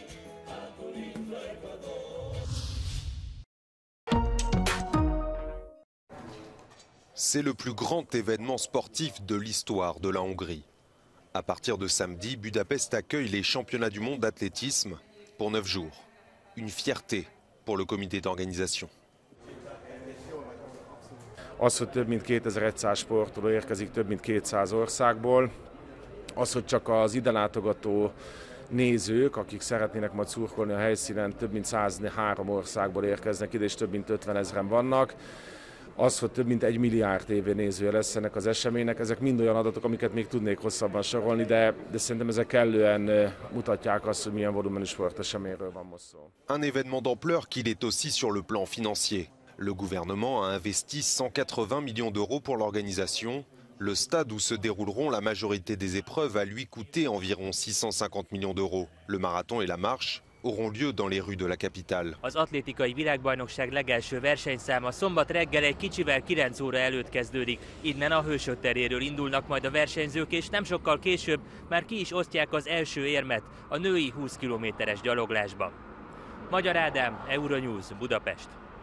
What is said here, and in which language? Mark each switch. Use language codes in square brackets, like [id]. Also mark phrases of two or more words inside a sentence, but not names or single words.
[fr] C'est le plus grand événement sportif de l'histoire de la Hongrie. À partir de samedi, Budapest accueille les championnats du monde d'athlétisme pour 9 jours. Une fierté pour le comité d'organisation. [hu] Az, hogy több mint 2100 sportoló érkezik több mint 200 országból, az, hogy csak az ide látogató nézők, akik szeretnének majd szurkolni a helyszínen, több mint 103 országból érkeznek ide, és több mint 50 000-en vannak. Az, hogy több mint 1 milliárd tévénézője lesz ennek az eseménynek, ezek mind olyan adatok, amiket még tudnék hosszabban sorolni, de szerintem ezek kellően mutatják azt, hogy milyen volumenű sporteseményről van most szó. [fr] Un événement d'ampleur qu'il est aussi sur le plan financier. Le gouvernement a investi 180 millions d'euros pour l'organisation. Le stade où se dérouleront la majorité des épreuves a lui coûté environ 650 millions d'euros. Le marathon et la marche auront lieu dans les rues de la capitale. [hu] Az atlétikai világbajnokság legelső versenyszáma szombat reggel egy kicsivel 9 óra előtt kezdődik. Innen a Hősök teréről indulnak majd a versenyzők, és nem sokkal később már ki is osztják az első érmet a női 20 kilométeres gyaloglásban. Magyar Ádám, Euronews, Budapest.